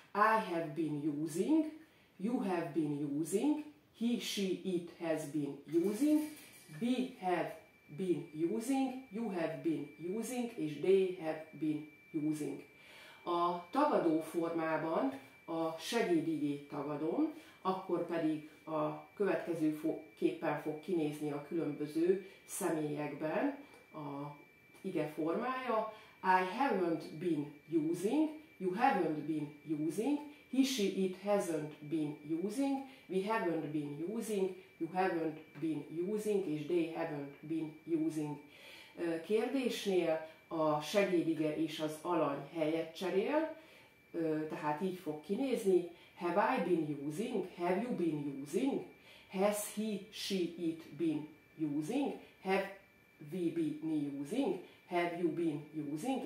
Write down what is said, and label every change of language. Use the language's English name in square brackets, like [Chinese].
[English] I have been using, you have been using, he, she, it has been using, we have been using, you have been using, és they have been using. [Hungarian] A tagadó formában a segédigét tagadom, akkor pedig a következőképpen fog kinézni a különböző személyekben az ige formája. [English] I haven't been using, you haven't been using, he, she, it hasn't been using, we haven't been using, you haven't been using, és they haven't been using. [Hungarian] Kérdésnél a segédige és az alany helyet cserél, tehát így fog kinézni. [English] Have I been using? Have you been using? Has he, she, it been using? Have we been using? Have you been using?